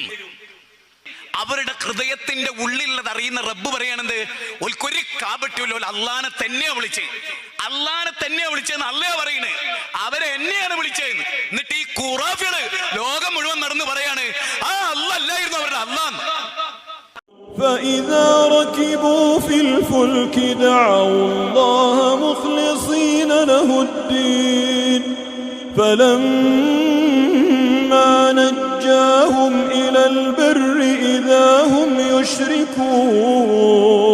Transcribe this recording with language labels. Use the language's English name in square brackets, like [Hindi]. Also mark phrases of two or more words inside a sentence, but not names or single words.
[Malayalam] അവരുടെ ഹൃദയത്തിന്റെ ഉള്ളിലുള്ളത് അറിയുന്ന റബ്ബ് പറയണത് ഒൽക്കൊരു കാപട്യമല്ലോ, അള്ളാനെ തന്നെയാ വിളിച്ചതെന്ന് അള്ളയാ പറയണേ. അവരെ എന്നെയാണ് വിളിച്ചതെന്ന്. എന്നിട്ട് ഈ ഖുറാഫികള് ലോകം മുഴുവൻ നടന്ന് പറയാണ് ആ അള്ളാ അല്ലായിരുന്നു അവരുടെ അള്ളാന്ന്. [Arabic] فإذا ركبوا في الفلك دعوا الله مخلصين له الدين فلما نجاهم إلى البر إذا هم يشركون